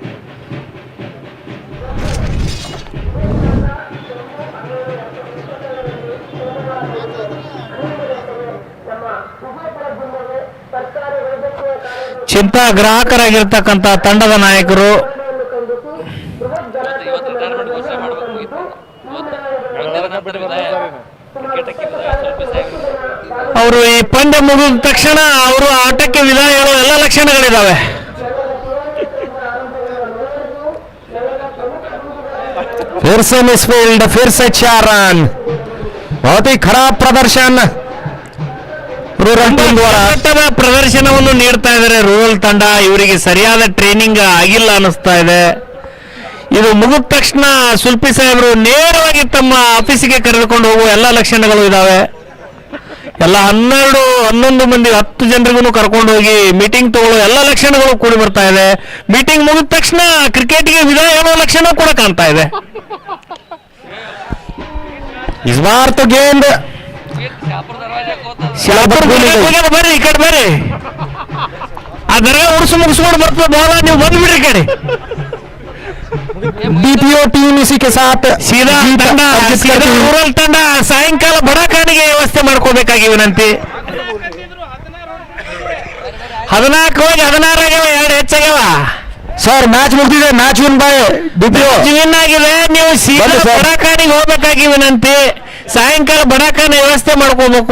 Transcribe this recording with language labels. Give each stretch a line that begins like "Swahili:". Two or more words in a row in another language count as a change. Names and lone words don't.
Kannada: ಚಿಂತಾ ಗ್ರಾಹಕರಾಗಿರ್ತಕ್ಕಂಥ ತಂಡದ ನಾಯಕರು ಅವರು ಈ ಪಂದ್ಯ ಮುಗಿದ ತಕ್ಷಣ ಅವರು ಆಟಕ್ಕೆ ವಿದಾಯ ಹೇಳುವ ಎಲ್ಲ ಲಕ್ಷಣಗಳಿದ್ದಾವೆ.
Hindi: फिर से मिसफील्ड, फिर से 4 रन. बहुत ही खराब प्रदर्शन
English: rural team
Hindi: ದ್ವಾರ
Kannada: ಮಟ್ಟದ ಪ್ರದರ್ಶನವನ್ನು ನೀಡ್ತಾ ಇದ್ದಾರೆ ರೂರಲ್ ತಂಡ. ಇವರಿಗೆ ಸರಿಯಾದ ಟ್ರೈನಿಂಗ್ ಆಗಿಲ್ಲ ಅನ್ನಿಸ್ತಾ ಇದೆ. ಇದು ಮುಗಿದ ತಕ್ಷಣ ಸುಲ್ಪಿ ಸಾಹೇಬರು ನೇರವಾಗಿ ತಮ್ಮ ಆಫೀಸಿಗೆ ಕರೆದುಕೊಂಡು ಹೋಗುವ ಎಲ್ಲ ಲಕ್ಷಣಗಳು ಇದಾವೆ. ಎಲ್ಲ 11 ಮಂದಿ 10 ಜನರಿಗೂ ಕರ್ಕೊಂಡು ಹೋಗಿ ಮೀಟಿಂಗ್ ತಗೊಳ್ಳೋ ಎಲ್ಲ ಲಕ್ಷಣಗಳು ಕೂಡಿ ಬರ್ತಾ ಇದೆ. ಮೀಟಿಂಗ್ ಮುಗಿದ ತಕ್ಷಣ ಕ್ರಿಕೆಟ್ಗೆ ವಿದಾಯ ಹೇಳೋ ಲಕ್ಷಣ ಕೂಡ ಕಾಣ್ತಾ ಇದೆ.
Hindi: इस बार तो गेंद
Kannada: ಶಾಪುರ್ ಹೋಗ್ಯಾರ, ಬರ್ರಿ ಈ ಕಡೆ ಬರ್ರಿ. ಆ ದರ್ಗಾ ಮುಗಿಸ್ಕೊಂಡು ಬರ್ತದೆ ಬಾಲ, ನೀವು ಬಂದ್ಬಿಡ್ರಿ ಈ ಕಡೆ.
Hindi: डीपीओ टीम इसी के साथ ಸೀದಾ जीत
Kannada: ತಂಡ
Hindi: अर्जित ಸೀದಾ करती है।
Kannada: ರೂರಲ್ ತಂಡ ಸಾಯಂಕಾಲ ಬಡಾಖಾನಿಗೆ ವ್ಯವಸ್ಥೆ ಮಾಡ್ಕೋಬೇಕಾಗಿ ವಿನಂತಿ. 14 ಹೋಗಿ 16 ಆಗ್ಯಾವ, 2 ಹೆಚ್ಚಾಗ್ಯಾವ. ಸರ್ ಮ್ಯಾಚ್ ಮುಗಿದಿದೆ,
English: match win by DPO.
Kannada: ವಿನ್ ಆಗಿದೆ. ನೀವು ಸೀದಾ ಬನ್ನಿ ಸರ್. ಬಡಾಖಾನಿಗೆ ಹೋಗ್ಬೇಕಾಗಿ ವಿನಂತಿ. ಸಾಯಂಕಾಲ ಬಡಾಖಾನೆ ವ್ಯವಸ್ಥೆ ಮಾಡ್ಕೋಬೇಕು.